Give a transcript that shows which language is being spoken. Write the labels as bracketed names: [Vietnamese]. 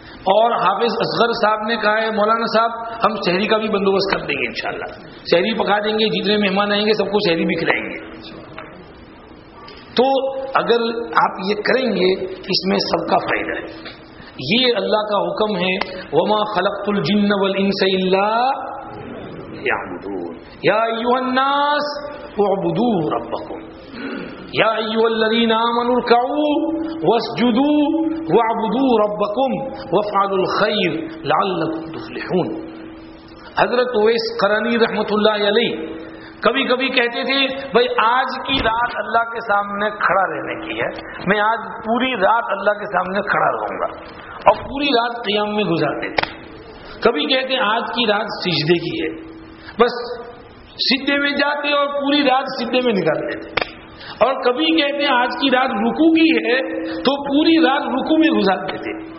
[Urdu] اور حافظ اصغر صاحب نے کہا ہے مولانا صاحب ہم شہری کا بھی بندوبست کر دیں گے انشاءاللہ, شہری پکا دیں گے, جتنے مہمان آئیں گے سب کو شہری بھی کھلائیں گے. تو اگر آپ یہ کریں گے اس میں سب کا فائدہ ہے. یہ اللہ کا حکم ہے, [Arabic] وما خلقت الجن والانس الا يعبدون يا أيها الناس اعبدوا ربكم يا أيها الذين آمنوا اركعوا واسجدوا واعبدوا ربكم وافعلوا الخير لعلكم تفلحون. [Urdu] حضرت اویس قرنی رحمت اللہ علیہ کبھی کبھی کہتے تھے بھائی آج کی رات اللہ کے سامنے کھڑا رہنے کی ہے, میں آج پوری رات اللہ کے سامنے کھڑا رہوں گا, اور پوری رات قیام میں گزارتے تھے. کبھی کہتے ہیں آج کی رات سجدے کی ہے, بس سجدے میں جاتے اور پوری رات سجدے میں نکال لیتے, اور کبھی کہتے ہیں آج کی رات رکو کی ہے تو پوری رات رکو میں گزارتے تھے.